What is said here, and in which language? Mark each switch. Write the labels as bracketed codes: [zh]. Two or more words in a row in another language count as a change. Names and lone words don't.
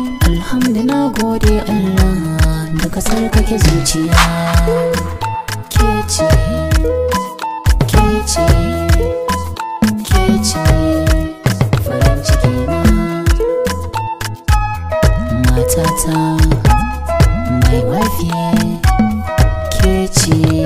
[ha] Alhamdu, na gode Allah, da ka sarkake zuciya. Ke ce, ke ce, ke ce farin ciki na. Matata, [en] my wife, yeah, [ha] ke ce.